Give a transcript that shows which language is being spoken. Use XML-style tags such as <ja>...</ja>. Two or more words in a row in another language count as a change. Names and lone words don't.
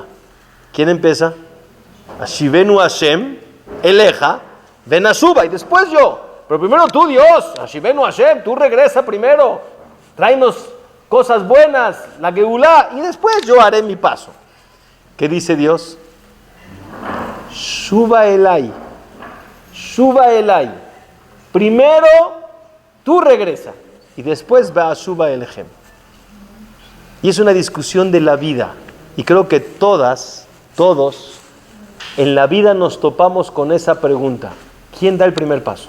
<es>¿Quién empieza?</es> <he>השיבנו השם אליך ונשובה.</he> <es>Y después yo. Pero primero tú, Dios.</es> <he>השיבנו השם,</he> <es>tú regresa primero. Tráenos cosas buenas, la Geulá. Y después yo haré mi paso. ¿Qué dice Dios?</es> <he>שובה אליי. שובה אליי.</he> <es>Primero tú regresa y después va a</es> <he>שובה אליכם.</he> <es>Y es una discusión de la vida. Y creo que todos en la vida nos topamos con esa pregunta. ¿Quién da el primer paso?</es>